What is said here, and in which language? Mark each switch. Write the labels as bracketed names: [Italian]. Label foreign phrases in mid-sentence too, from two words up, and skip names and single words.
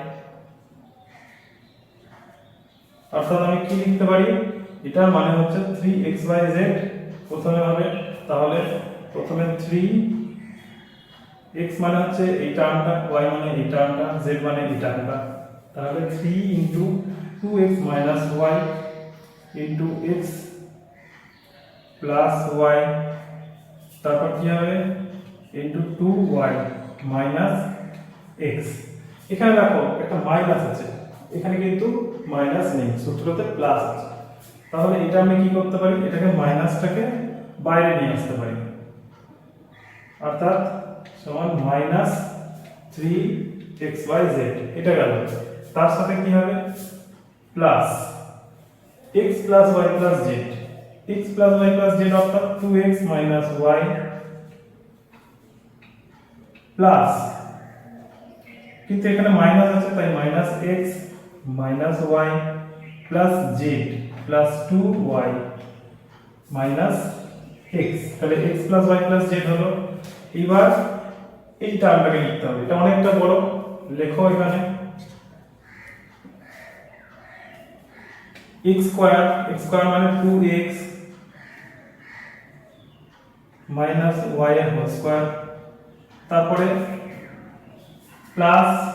[Bangla] অর্থাৎ আমি কি লিখতে পারি এটার মানে হচ্ছে 3xyz প্রথমে হবে তাহলে প্রথমে 3 x মানে হচ্ছে এই টার্মটা y মানে এই টার্মটা z মানে এই টার্মটা তাহলে [English] 3 into 2x minus y into x plus y [Bangla] তারপর কি হবে into 2y minus x এখানে দেখো একটা মাইনাস আছে এখানে কিন্তু মাইনাস নেই সূত্রতে প্লাস আছে তাহলে এটা আমি কি করতে পারি এটাকে মাইনাসটাকে বাইরে নিয়ে আসতে পারি অর্থাৎ সমান মাইনাস [English] 3xyz [Bangla] এটা গেল তার সাথে কি হবে প্লাস [English] x plus y plus z x plus y plus z অর্থাৎ 2x minus y [Bangla] প্লাস কিন্তু এখানে মাইনাস আছে তাই মাইনাস [English] x minus y plus z plus 2y minus x [Bangla] তাহলে [English] x plus y plus z [Bangla] হলো এবার এই টার্মটাকে লিখতে হবে এটা অনেকটা বড় লেখো এখানে x স্কয়ার মানে [English] 2x minus y [Bangla] এর [English] whole square [Bangla] তারপরে প্লাস